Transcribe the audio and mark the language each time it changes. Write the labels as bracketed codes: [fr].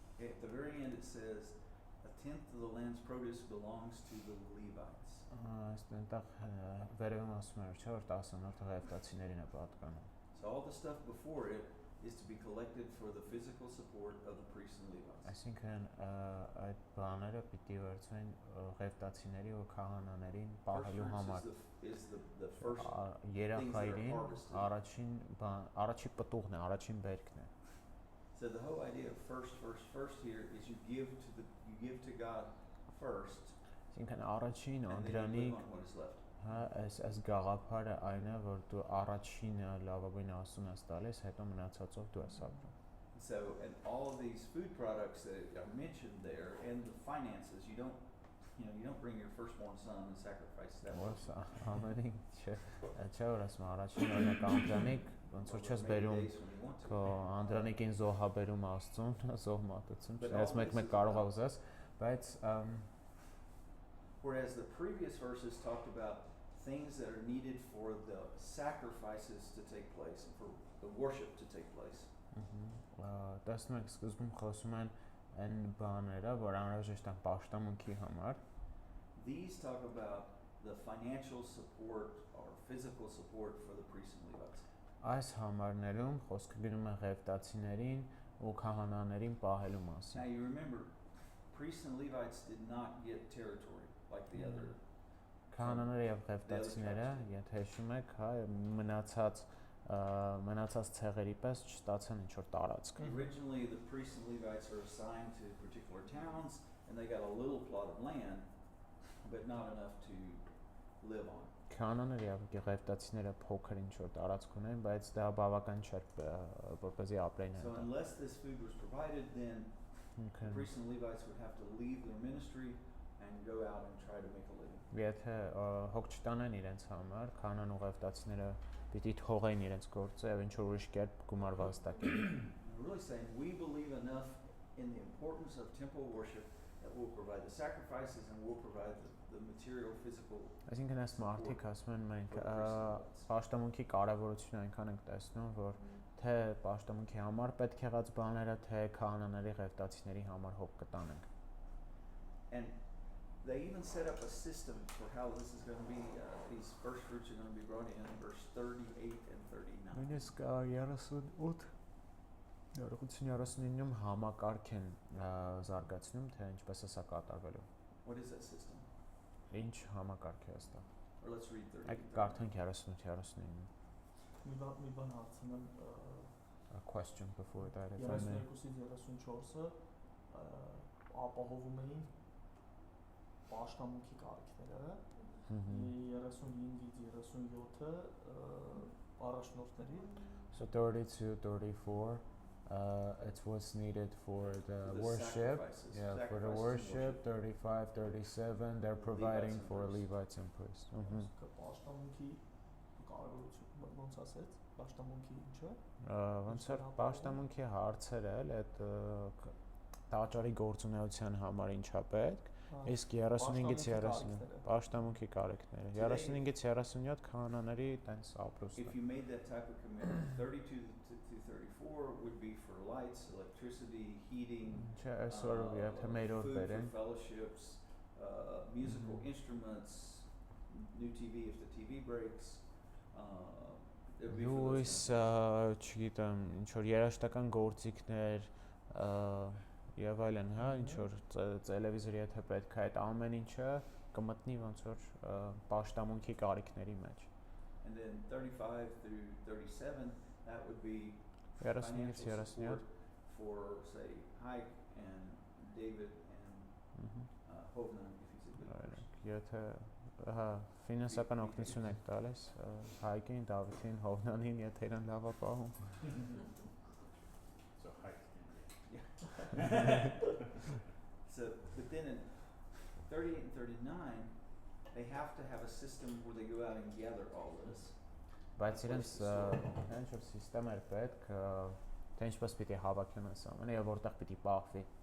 [en] At the very end it says, a tenth of the land's produce belongs to the Levites. [hy] Այստեղ վերևում ասում է, չէ՞ որ 10-րդը ղևտացիներին է պատկանում։ [en] So all the stuff before it is to be collected for the physical support of the priests and Levites. [hy] Այսինքն այդ բաները պիտի վերցվեն ղևտացիների ու քահանաներին [en] First [hy] պահելու [en] fruits [hy] համար։ [en] is the first [hy] Երախայրին [en] harvested. [hy] առաջի պտուղն է, առաջին բերքն է։ [en] So the whole idea of first here is you give to God first, [hy] Այսինքն առաջին [en] and then you [hy] անդրանիկ [en] live on what is left. [hy] հա այս գաղափարը այն է, որ դու առաջինը լավագույն Աստծուն ես տալիս, հետո մնացածով դու ես ապրում։ [en] So, and all of these food products that are mentioned there, and the finances, you don't bring your firstborn son and sacrifice that. [hy] Ո՞ս ամենին չէ որ ասում առաջին օրինակ անդրանիկ ոնց որ չես բերում քո անդրանիկին զոհաբերում Աստծուն, զոհ մատուցում, չնայած մեկ կարող է ուզես, բայց [en] whereas the previous verses talked about things that are needed for the sacrifices to take place and for the worship to take place. [hy] Տեսնում եք սկզբում խոսում են այն բաները, որ անհրաժեշտ են պաշտամունքի համար։ [en] These talk about the financial support or physical support for the priests and Levites. [hy] Այս համարներում խոսքը գնում է ղևտացիներին ու քահանաներին պահելու մասին։ [en] Now you remember, priests and Levites did not get territory like the other. [hy] Քահանաները եւ ղևտացիները, եթե հիշում եք, հա, մնացած մնացած ցեղերի պես չստացան ինչ որ տարածք։ [en] Originally the priests and Levites are assigned to particular towns and they got a little plot of land but not enough to live on. [hy] Քահանաները եւ ղևտացիները փոքր ինչ որ տարածք ունեն, բայց դա բավական չէր որպեսզի ապրեն [en] So [hy] այնտեղ։ [en] unless this food was provided, then the priests and Levites would have to leave their ministry and go out and try to make a living. [hy] Եթե հոգ չտանեն իրենց համար, քահանան ու ղևտացիները պիտի թողեն իրենց գործը եւ ինչ որ ուրիշ կերպ գումար վաստակեն։ [en] We're really saying we believe enough in the importance of temple worship that we'll provide the sacrifices and we'll provide the material, physical. [hy] Այսինքն այս մարդիկ ասում են մենք պաշտամունքի կարևորությունը այնքան ենք տեսնում, որ թե պաշտամունքի համար պետք եղած բաները, թե քահանաների ղևտացիների համար հոգ կտանենք։ [en] And they even set up a system for how this is going to be, these first fruits are going to be brought in verse 38 and 39. [hy] Նույնիսկ 38 39-ում համակարգ են զարգացնում, թե ինչպես է սա կատարվելու։ [en] What is that system? [hy] Ինչ համակարգ է ըստա։ [en] Or let's read 38. [hy] Այդ կարդանք 38-39։ Մի բան հարցնեմ [en] A question before that if I may. [hy] 32-ից 34-ը ապահովում էին պաշտամունքի կարիքները, 35-ից 37-ը առաջնորդների։ [en] So 32, 34, it's what's needed for the worship. Yeah, for the worship. 35, 37, they're providing for Levites and priests. [hy] Պաշտամունքի կարևորությունը ոնց ասեց, պաշտամունքի ինչը։ Ոնց որ պաշտամունքի հարցերը էլ այդ տաճարի գործունեության համար ինչա պետք, իսկ 35-ից 30 պաշտամունքի կարիքները, 35-ից 37 քահանաների տենց ապրուստը։ [en] If you made that type of commitment, 32 to 34 would be for lights, electricity, heating, food for fellowships, musical instruments, new TV if the TV breaks. [hy] Լույս, չգիտեմ, ինչ որ երաժշտական գործիքներ եւ այլն, հա, ինչ որ տելևիզորի եթե պետք է այդ ամեն ինչը կմտնի ոնց որ պաշտամունքի կարիքների մեջ։ [en] And then 35 through 37 that would be [hy] 35-ից 37 [en] for say Hike and David and Hovnan if he's a good person. [hy] Եթե հա ֆինանսական օգնություն եք տալիս Հայկին, Դավիթին, Հովնանին, եթե իրեն լավ է պահում։ [en] So Hike. So but then in 38 and 39 they have to have a system where they go out and gather all this. [hy] Բայց իրենց ինչ որ համակարգ էր պետք, թե ինչպես պիտի հավաքեն այս ամենը եւ որտեղ պիտի պահվի։